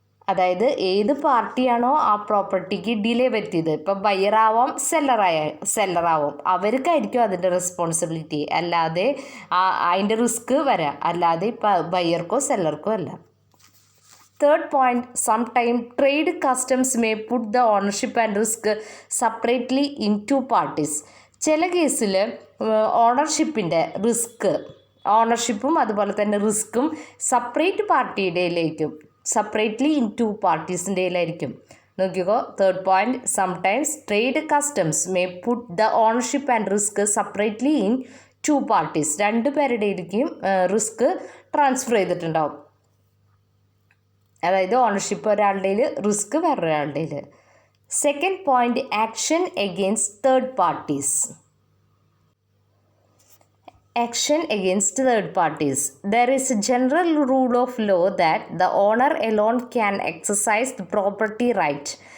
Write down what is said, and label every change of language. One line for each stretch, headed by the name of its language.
Malayalam: അതായത് ഏത് പാർട്ടിയാണോ ആ പ്രോപ്പർട്ടിക്ക് ഡിലേ വരുത്തിയത്, ഇപ്പം ബയ്യറാവാം സെല്ലറാവാം, അവർക്കായിരിക്കും അതിൻ്റെ റെസ്പോൺസിബിലിറ്റി. അല്ലാതെ അതിൻ്റെ റിസ്ക് വരാം, അല്ലാതെ ഇപ്പം ബയ്യർക്കോ സെല്ലർക്കോ അല്ല.
English: Third point, sometimes trade customs may put the ownership and risk separately in two parties.
Malayalam: ചില കേസിൽ ഓണർഷിപ്പിൻ്റെ ഓണർഷിപ്പും അതുപോലെ തന്നെ റിസ്ക്കും സെപ്പറേറ്റ് പാർട്ടിയുടെയിലേക്കും
English: separately in two
Malayalam: പാർട്ടീസിൻ്റെ ഇടയിലായിരിക്കും. നോക്കിക്കോ,
English: Third point, sometimes trade customs may put the ownership and risk separately in two parties.
Malayalam: രണ്ട് പേരുടെയിലേക്കും risk transfer ചെയ്തിട്ടുണ്ടാവും. അതായത് ownership ഒരാളുടെ, risk വേറൊരാളുടെ. Second point,
English: Action against third parties. Action against third parties. There is a general rule of law that the owner alone can exercise the property right.